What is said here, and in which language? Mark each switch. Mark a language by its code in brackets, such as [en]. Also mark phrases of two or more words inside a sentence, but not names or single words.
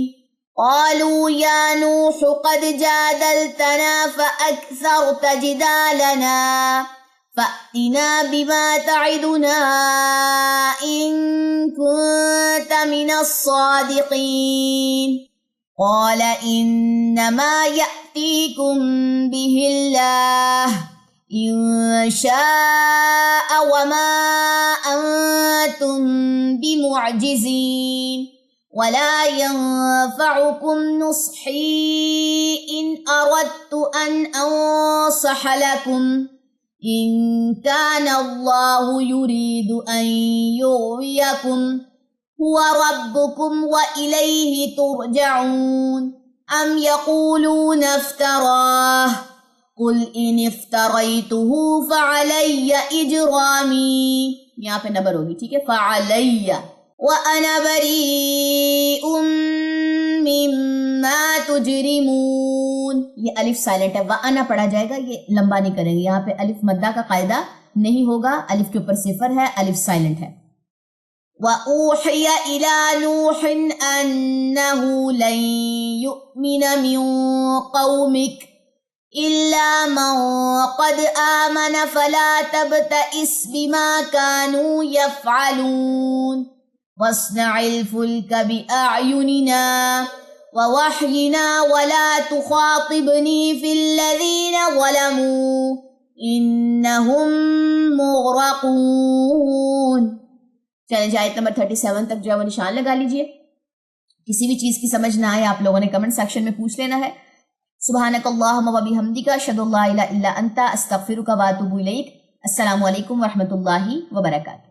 [ar] قالوا يا نوح قد جادلتنا فأكثرت جدالنا فأتنا بما تعدنا إن كنت من الصادقين. قال إنما يأتيكم به الله إن شاء وما أنتم بمعجزين ولا ينفعكم نصحي إن أردت أن أنصح لكم إن كان الله يريد أن يغويكم هو ربكم وإليه ترجعون. أم يقولون افتراه قل إن افتريته فعلي إجرامي. [ur] یہاں پے نبر ہوگی، ٹھیک ہے, [ar] فعلي وأنا بريء مما تجرمون. [ur] یہ الف سائلنٹ ہے, [ar] وأنا [ur] پڑھا جائے گا، یہ لمبا نہیں کریں گے. یہاں پے الف مدہ کا قاعدہ نہیں ہوگا، الف کے اوپر صفر ہے، الف سائلنٹ ہے. [ar] وأوحي إلى نوح أنه لن يؤمن من قومك إلا من قد آمن فلا تبتئس بما كانوا يفعلون. واصنع الفلك بأعيننا ووحينا ولا تخاطبني في الذين ظلموا إنهم مغرقون. [ur] چلیے آیت نمبر 37 تک جو ہے وہ نشان لگا لیجیے. کسی بھی چیز کی سمجھ نہ آئے آپ لوگوں نے [en] comment section [ur] میں پوچھ لینا ہے. [ar] سبحانك اللهم وبحمدك أشهد أن لا إله إلا أنت أستغفرك وأتوب إليك. السلام عليكم ورحمة الله وبركاته.